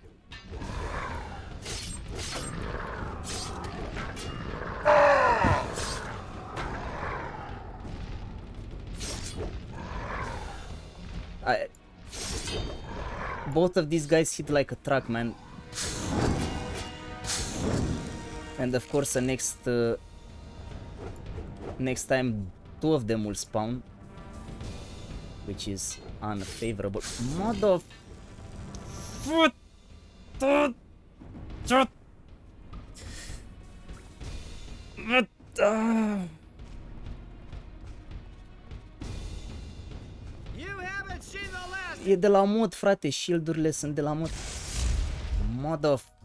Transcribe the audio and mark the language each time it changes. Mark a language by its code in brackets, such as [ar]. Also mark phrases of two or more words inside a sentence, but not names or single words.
[en] Both of these guys hit like a truck, man. And of course, next time, 2 of them will spawn, which is unfavorable. Mother... [ro] E de la mod, frate, shield-urile sunt de la mod. [en] Mother...